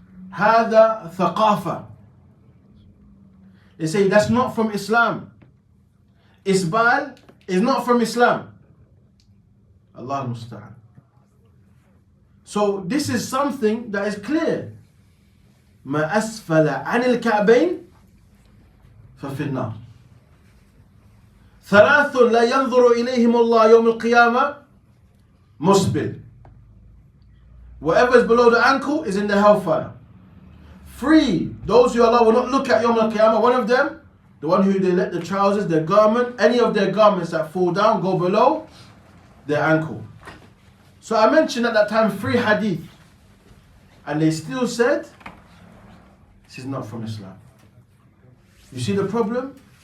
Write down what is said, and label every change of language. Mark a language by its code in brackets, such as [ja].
[ar] هذا ثقافة. [en] They say that's not from Islam. Isbal is not from Islam. Allah musta'an. So this is something that is clear. [ar] ما أسفل عن الكعبين ففي النار. ثلاث لا ينظر إليهم الله يوم القيامة مسبل. [en] Whatever is below the ankle is in the hellfire. 3, those who Allah will not look at Yawm al-Qiyamah. One of them, the one who they let the trousers, their garment, any of their garments that fall down go below their ankle. So I mentioned at that time 3 hadith, and they still said this is not from Islam. You see the problem?